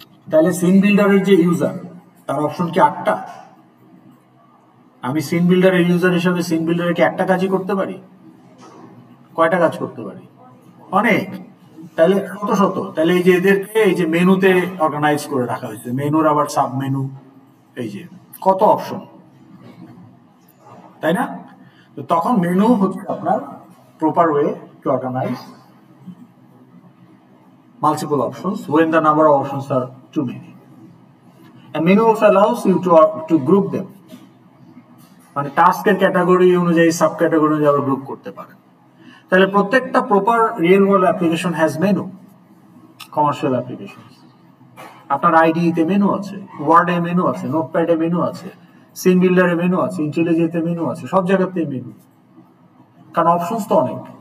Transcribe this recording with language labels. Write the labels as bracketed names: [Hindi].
[Bangla] তাহলে সিন বিল্ডারের যে ইউজার, তার অপশন কি 8টা? আমি সিন বিল্ডারের ইউজার হিসেবে সিন বিল্ডারে কি একটা কাজই করতে পারি? কয়টা কাজ করতে পারি? অনেক। তাহলে শত শত। তাহলে এই যে এদেরকে এই যে মেনুতে অর্গানাইজ করে রাখা হয়েছে, মেনুর আবার সাব মেনু, এই যে কত অপশন, তাই না? তো তখন মেনু হচ্ছে আপনার [English] Proper way to organize multiple options when the number of options are too many. And menu also allows you to group them. [Bangla] মানে টাস্কের ক্যাটাগরি অনুযায়ী সাব ক্যাটাগরি অনুযায়ী আবার গ্রুপ করতে পারেন। তাহলে প্রত্যেকটা proper real world application has menu. Commercial application, আপনার আইডিতে মেনু আছে, ওয়ার্ডে মেনু আছে, নোটপ্যাডে মেনু আছে, সিন বিল্ডারে মেনু আছে, ইন্টেলিজেন্টে মেনু আছে, সব জায়গাতেই মেনু, কারণ অপশনস তো অনেক।